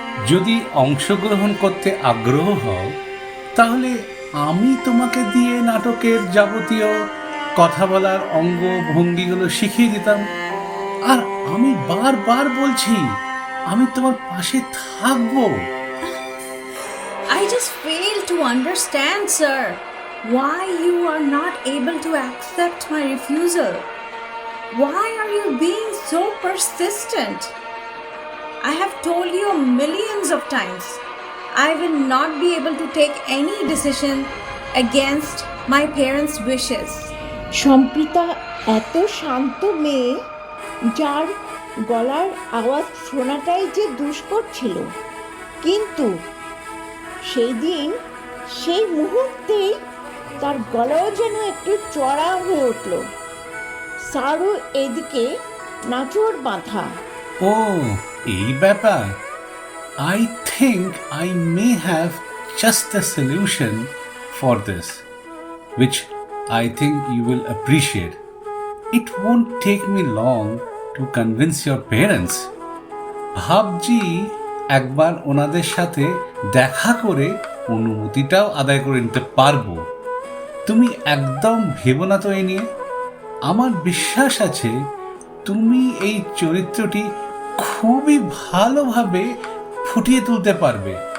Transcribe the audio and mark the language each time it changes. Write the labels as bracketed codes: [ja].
[bn] যদি অংশগ্রহণ করতে আগ্রহ হও তাহলে আমি তোমাকে দিয়ে নাটকের যাবতীয় কথা বলার অঙ্গ ভঙ্গিগুলো শিখিয়ে দিতাম। আর আমি বারবার বলছি, আমি তোমার পাশে থাকবো। [en] I just fail to understand, sir, why you are not able to accept my refusal. Why are you being so persistent? I have told you millions of times, I will not be able to take any decision against my parents' wishes. [bn] Samprita এত শান্ত মেয়ে, যার গলার আওয়াজ শোনাটাই যে দুষ্কর ছিল। কিন্তু সেই দিন, সেই মুহূর্তেই তার গলাও যেন একটু চড়া হয়ে উঠল। সারও এদিকে নাচড় বাঁধা। ও, এই ব্যাপার। [en] I think I may have just the solution for this, which I think you will appreciate. It won't take me long to convince your parents. [bn] ভাবছি একবার ওনাদের সাথে দেখা করে অনুমতিটাও আদায় করে নিতে পারবো। তুমি একদম ভেবো না তো এই নিয়ে। আমার বিশ্বাস আছে তুমি এই চরিত্রটি খুবই ভালোভাবে ফুটিয়ে তুলতে পারবে।